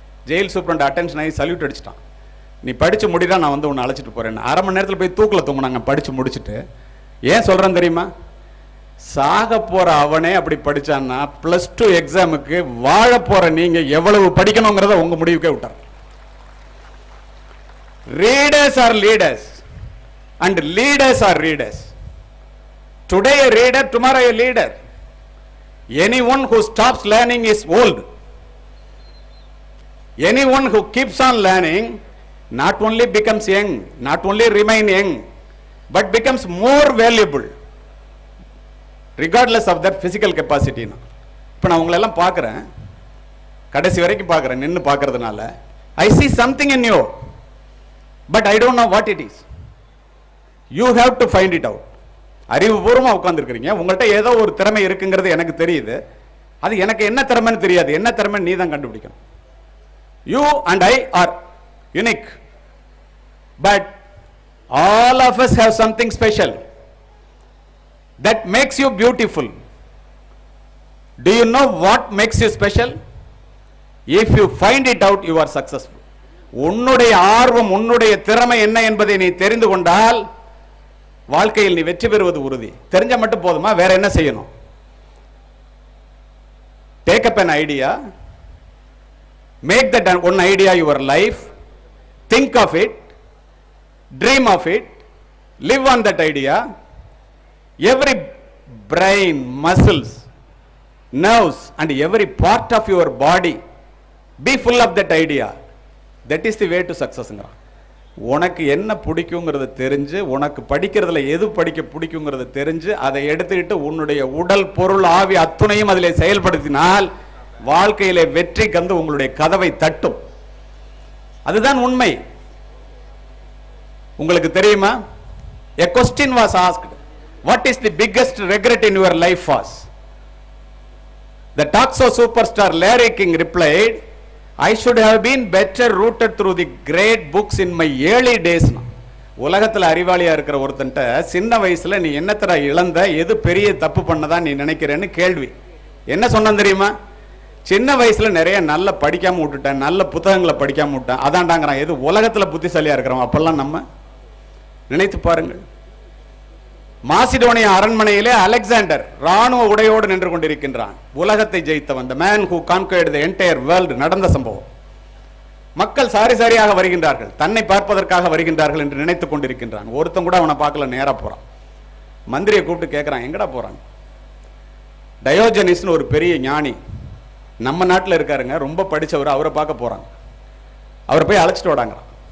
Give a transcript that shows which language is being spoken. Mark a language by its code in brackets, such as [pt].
[ta] Jail superintendent attention ஆகி salute அடிச்சிட்டான். நீ படிச்சு முடிடா, நான் வந்து உன்னை அழைச்சிட்டு போறேன். 1/2 மணி நேரத்தில் போய் தூக்குல தூங்கினாங்க படிச்சு முடிச்சுட்டு. ஏன் சொல்றேன் தெரியுமா? சாக போற அவனே அப்படி படிச்சான்னா +2 எக்ஸாமுக்கு வாழ போற நீங்க எவ்வளவு படிக்கணுங்கிறத உங்க முடிவுக்கே விட்டார். [en] Readers are leaders and leaders are readers. Today a reader, tomorrow a leader. Anyone who stops learning is old. Anyone who keeps on learning not only becomes young, not only remain young, but becomes more valuable regardless of their physical capacity. [ta] இப்போ நான் உங்களை எல்லாம் பார்க்குறேன், கடைசி வரைக்கும் பார்க்குறேன், நின்று பார்க்கறதுனால [en] I see something in you, but I don't know what it is. You have to find it out. [ta] அறிவுபூர்வமாக உட்கார்ந்துருக்கிறீங்க, உங்கள்கிட்ட ஏதோ ஒரு திறமை இருக்குங்கிறது எனக்கு தெரியுது. அது எனக்கு என்ன திறமைன்னு தெரியாது. என்ன திறமை நீ தான் கண்டுபிடிக்கணும். [en] You and I are unique, but all of us have something special that makes you beautiful. Do you know what makes you special? If you find it out, you are successful. [ta] உன்னுடைய ஆர்வம், உன்னுடைய திறமை என்ன என்பதை நீ தெரிந்து கொண்டால் வாழ்க்கையில் நீ வெற்றி பெறுவது உறுதி. தெரிஞ்ச மட்டும் போதுமா? வேற என்ன செய்யணும்? [en] Take up an idea, make that one idea your life, think of it, dream of it, live on that idea. Every brain, muscles, nerves and every part of your body be full of that idea. That is the way to success. [ta] உனக்கு என்ன பிடிக்குங்கிறத தெரிஞ்சு, உனக்கு படிக்கிறதுல எது படிக்க பிடிக்குங்கிறத தெரிஞ்சு, அதை எடுத்துக்கிட்டு உன்னுடைய உடல் பொருள் ஆவி அத்துணையும் அதிலே செயல்படுத்தினால் வாழ்க்கையிலே வெற்றி கந்து உங்களுடைய கதவை தட்டும். அதுதான் உண்மை. உங்களுக்கு தெரியுமா? [en] A question was asked, what is the biggest regret in your life was? The talk show superstar Larry King replied, I should have been better rooted through the great books in my early days. [ta] உலகத்தில் அறிவாளியா இருக்கிற ஒருத்தன்ட்ட சின்ன வயசுல நீ என்னத்தர இழந்த, எது பெரிய தப்பு பண்ணதா நீ நினைக்கிறேன்னு கேள்வி. என்ன சொன்ன தெரியுமா? சின்ன வயசுல நிறைய நல்ல படிக்காம விட்டுட்டேன், நல்ல புத்தகங்களை படிக்காம விட்டேன், அதான்டாங்கிறான். எது உலகத்துல புத்திசாலியா இருக்கிறோம் அப்பெல்லாம் நம்ம நினைத்து பாருங்கள். மாசிடோனியா அரண்மனையிலே அலெக்சாண்டர் ராணுவ உடையோடு நின்று கொண்டிருக்கின்றான். உலகத்தை ஜெயித்தவன், [en] the man who conquered the entire world, [ta] நடந்த சம்பவம். மக்கள் சாரி சாரியாக வருகின்றார்கள், தன்னை பார்ப்பதற்காக வருகின்றார்கள் என்று நினைத்துக் கொண்டிருக்கின்றான். ஒருத்தன் கூட அவனை பார்க்கல, நேரா போறான். மந்திரியை கூப்பிட்டு கேட்கிறான், எங்கடா போறான்? டயோஜனிஸ்னு ஒரு பெரிய ஞானி நம்ம நாட்டில் இருக்காருங்க, ரொம்ப படிச்சவர், அவரை பார்க்க போறாங்க. அவரை போய் அழைச்சிட்டு வராங்கிறான்.